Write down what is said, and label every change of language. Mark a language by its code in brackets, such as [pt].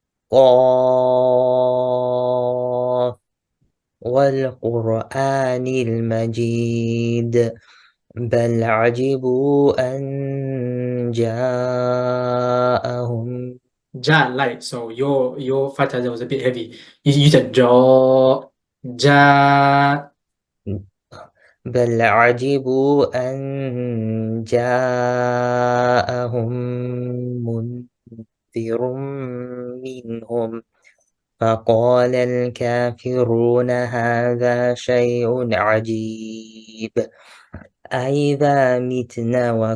[ar] قاف والقرآن المجيد بل عجبوا أن جاءهم [en] Ja, light. So your Fatiha was a bit heavy. You said ja, ja. [ar] بل عجبوا أن جاءهم منذر منهم فقال الكافرون هذا شيء عجيب أإذا متنا